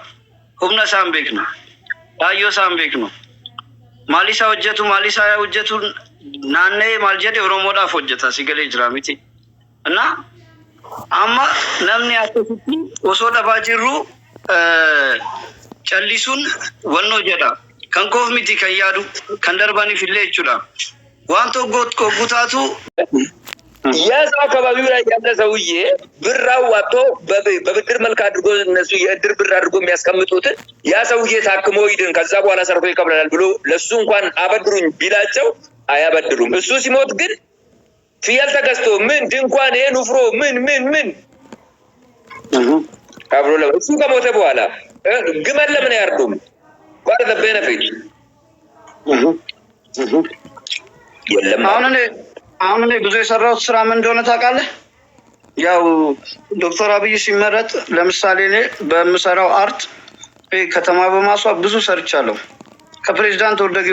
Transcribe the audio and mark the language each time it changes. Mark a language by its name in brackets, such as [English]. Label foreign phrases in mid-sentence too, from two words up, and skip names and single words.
[Oromo] Humna isaan beeknu kaayyoo isaan beeknu maal isaa hojjetu naannee maal jedhe Oromoodhaaf hojjeta si galee jira miti. Amma namni akkasitti osoo dhabaa jirru callisuun wannoo jedha kan koof miti kan yaadu kan darbaniif illee jechuudha waan tokko guutaatu [Amharic] ያዛ አካባቢው ላይ ያለ ሰውዬ ብር አዋጥቶ በብድር መልክ አድርጎ እነሱ የእድር ብር አድርጎ የሚያስቀምጡት ያ ሰውዬ ታክሞ ይድን ከዛ በኋላ ሰርቶ ይቀበላል ብሎ ለሱ እንኳን አበድሩኝ ቢላቸው አያበድሩም። እሱ ሲሞት ግን ፍየል ተገዝቶ ምን ድንኳን ይሄን ውፍሮ ምን አብሮ ለእሱ ከሞተ በኋላ ግመል ለምን ያርዱም? [English] what are the benefits? [Amharic] የለም አሁን እኔ ብዙ የሰራሁት ስራ ምን እንደሆነ ታውቃለህ? ያው ዶክተር አብይ ሲመረጥ ለምሳሌ እኔ በምሰራው አርት ከተማ በማስዋብ ብዙ ሰርቻለሁ። ከፕሬዝዳንት